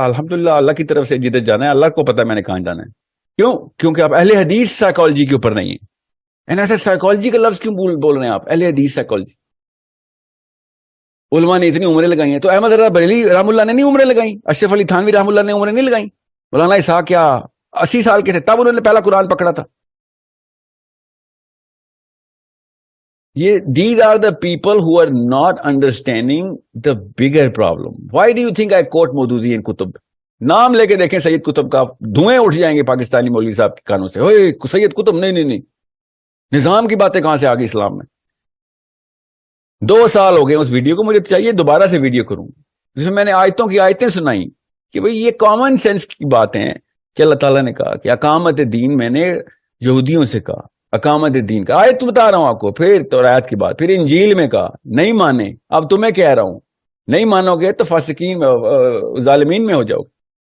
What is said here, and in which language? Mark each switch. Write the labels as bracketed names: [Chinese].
[Urdu] الحمدللہ اللہ کی طرف سے جدھر جانا ہے اللہ کو پتا ہے میں نے کہاں جانا ہے. کیوں؟ کیونکہ آپ اہل حدیث سائیکالوجی کے اوپر نہیں ہیں. ایسا سائیکالوجی کا لفظ کیوں بول رہے ہیں آپ, اہل حدیث سائیکالوجی. علماء نے اتنی عمریں لگائی ہیں, تو احمد رضا بریلوی رحم اللہ نے نہیں عمریں لگائی, اشرف علی تھانوی رحم اللہ نے عمریں نہیں لگائی, مولانا اسحاق کیا 80 سال کے تھے تب انہوں نے پہلا قرآن پکڑا تھا. [English] یہ these are the people who are not understanding the bigger problem. Why do you think I quote [Urdu] Maududi in کتب؟ نام لے کے دیکھیں سید قطب کا, دھوئیں اٹھ جائیں گے پاکستانی مولوی صاحب کے کانوں سے. اوئے سید قطب, نہیں, نظام کی باتیں کہاں سے آ گئی اسلام میں. 2 سال ہو گئے اس ویڈیو کو, مجھے چاہیے دوبارہ سے ویڈیو کروں جس میں میں نے آیتوں کی آیتیں سنائی کہ بھئی یہ کامن سینس کی باتیں ہیں کہ اللہ تعالیٰ نے کہا کہ اقامت دین, میں نے یہودیوں سے کہا اقامت دین کا, آیت بتا رہا ہوں آپ کو, پھر توراۃ کی بات, پھر انجیل میں کہا نہیں مانے, اب تمہیں کہہ رہا ہوں نہیں مانو گے تو فاسقین ظالمین میں ہو جاؤ گے.